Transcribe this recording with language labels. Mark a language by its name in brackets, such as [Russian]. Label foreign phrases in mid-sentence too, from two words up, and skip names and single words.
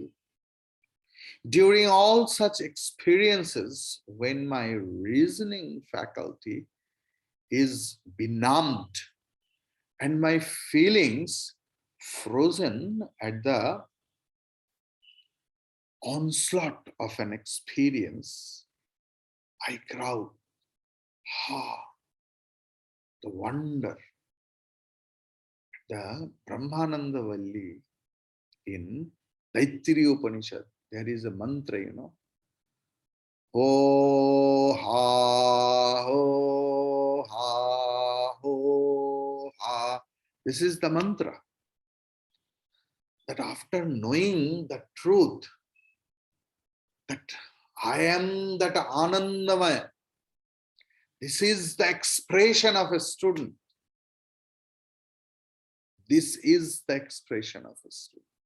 [English] During all such experiences, when my reasoning faculty is benumbed and my feelings frozen at the onslaught of an experience, I cry The wonder. The Brahmananda Valli in Taittiriya Upanishad, there is a mantra, [Sanskrit] Ho ha, ho ha, ho ha. [English] This is the mantra. That after knowing the truth, that I am that Anandamaya, this is the expression of a student. This is the expression of a student.